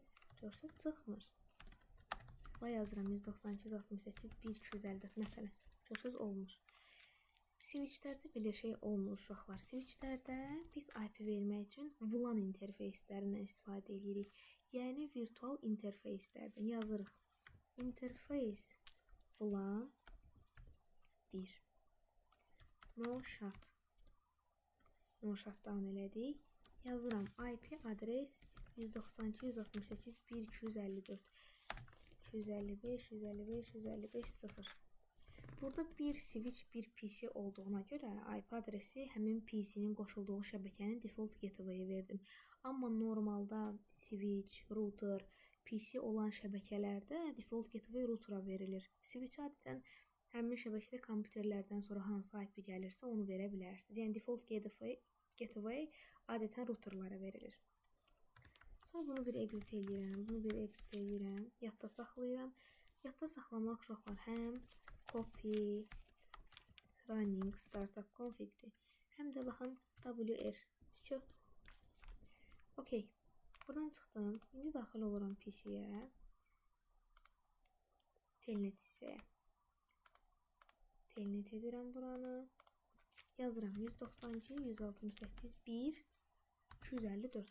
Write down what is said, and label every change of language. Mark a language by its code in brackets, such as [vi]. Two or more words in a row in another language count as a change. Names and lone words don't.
[az] Görsünüz, çıxmır. Və yazıram 192.168.1.254 məsələn. Görsünüz, olmur. Switchlərdə belə şey olmur uşaqlar. Switchlərdə biz IP vermək üçün VLAN interfeyslərindən istifadə edirik. Yəni virtual interfeyslərdən yazırıq. [en] Interface VLAN 1. No shot. No shutdown [az] elədik. Yazıram IP adres 192.168.1.254 255.155.155.0. Burada bir switch, bir PC olduğuna görə IP adresi həmin PC-nin qoşulduğu şəbəkənin [en] default gateway- [az] i verdim. Amma normalda switch, router, PC olan şəbəkələrdə [en] default gateway [az] routera verilir. Switch adətən həmin şəbəkədə kompüterlərdən sonra hansı IP gəlirsə onu verə bilərsiniz. Yəni [en] default gateway [az] adətən routerlara verilir. Sonra bunu bir exit edirəm, bunu bir exit edirəm, yadda saxlayıram. Yadda saxlamaq uşaqlar həm [en] copy running startup config- [az] dir, həm də baxın WR. Всё. Okay. Buradan çıxdım. İndi daxil oluram PC-yə. Telnet hissəyə. Telnet edirəm buranı. Yazıram 192.168.1.254.